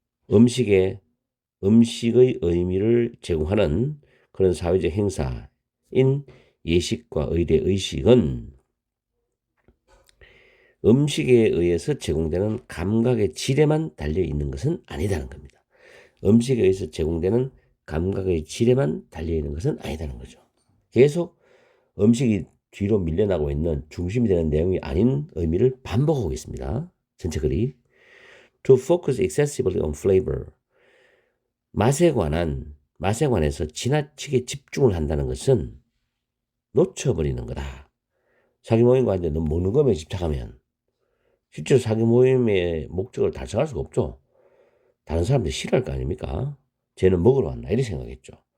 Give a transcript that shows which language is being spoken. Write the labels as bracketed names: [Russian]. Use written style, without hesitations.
[Korean] 음식의 의미를 제공하는 그런 사회적 행사인 예식과 의식은 음식에 의해서 제공되는 감각의 질에만 달려 있는 것은 아니다는 겁니다. 음식에 의해서 제공되는 감각의 질에만 달려 있는 것은 아니다는 거죠. 계속 음식이 뒤로 밀려나고 있는 중심이 되는 내용이 아닌 의미를 반복하고 있습니다. 전체 글이. [English] To focus excessively on flavor. [Korean] 맛에 관해서 지나치게 집중을 한다는 것은 놓쳐버리는 거다. 사기 모임과 이제 너 먹는 것에 집착하면 실제로 사기 모임의 목적을 달성할 수가 없죠. 다른 사람들 싫어할 거 아닙니까? 쟤는 먹으러 왔나 이렇게 생각했죠.